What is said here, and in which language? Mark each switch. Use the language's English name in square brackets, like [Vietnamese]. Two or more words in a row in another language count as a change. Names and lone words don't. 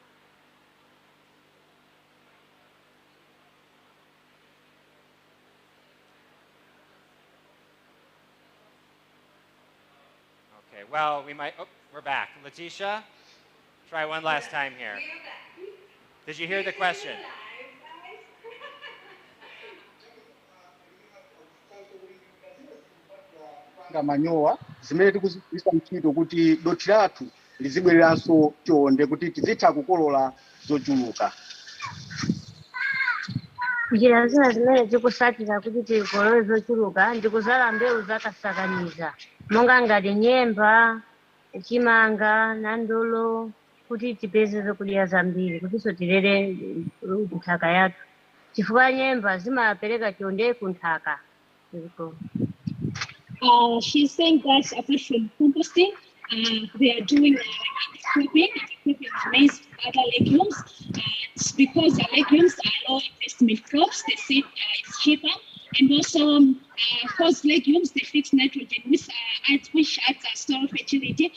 [English] Okay, well, we're back. Letitia, try one last time here. Did you hear the question? [Nyanja] Manyowa zimene tikuzisa ntchito kuti dothi lathu lizibwereranso chonde kuti tizitha kukolola zochuluka. njira zina zimene zikusatira kuti tikolole zochuluka ndikuzala mbewu zakasakaniza monga ngati nyemba, chimanga, nandolo kuti tipeze zakudya zambiri kutinso tilere nthaka yathu chifukwa nyemba zimapereka chonde ku nthaka. [English] She's saying that apart from composting, they are doing cropping maize, other legumes. It's because the legumes are low investment crops. They see it's cheaper, and also because legumes they fix nitrogen, which adds a store fertility.